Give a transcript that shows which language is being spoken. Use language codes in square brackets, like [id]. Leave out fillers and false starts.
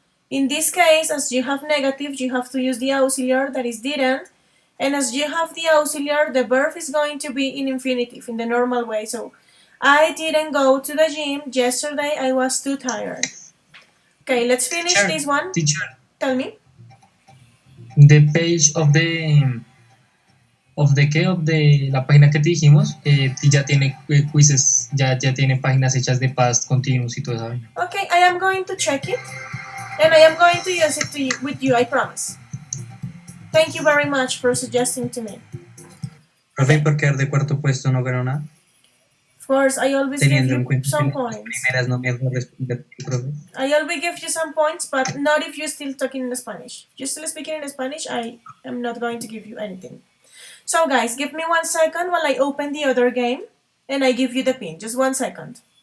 [en] In this case, as you have negative, you have to use the auxiliary, that is didn't, and as you have the auxiliary, the verb is going to be in infinitive, in the normal way. So, I didn't go to the gym yesterday, I was too tired. Okay, let's finish this one. Teacher. Tell me. The page of the [es] la página que te dijimos, ya tiene quizzes, ya tiene páginas hechas de past continuous y todo eso. [en] Okay, I am going to check it, and I am going to use it with you, I promise. Thank you very much for suggesting to me. [es] Profe, ¿por quedar de cuarto puesto no ganó nada? [en] Of course, I always give you some points. [es] Primeras no me dejó responder, profe. [en] I always give you some points, but not if you're still talking in Spanish. If you're still speaking in Spanish, I am not going to give you anything. So guys, give me 1 second while I open the other game, and I give you the pin. Just 1 second.